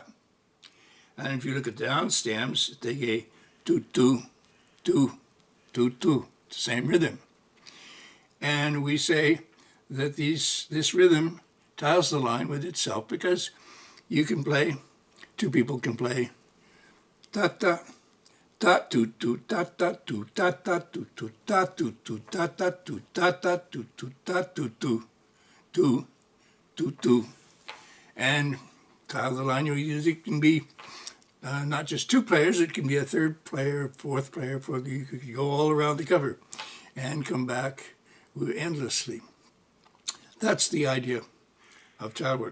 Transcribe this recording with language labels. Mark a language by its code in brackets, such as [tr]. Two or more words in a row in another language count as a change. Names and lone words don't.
[en] And if you look at the down stems, they go do do do do do, the same rhythm. And we say that this rhythm tiles the line with itself because you can play, two people can play ta ta ta tu tu ta ta tu ta ta tu tu ta tu tu ta ta tu ta ta tu tu ta tu tu. Two, two, two, and tile the line. It can be not just two players, it can be a third player, fourth player, you could go all around the cover and come back endlessly. That's the idea of Tilework.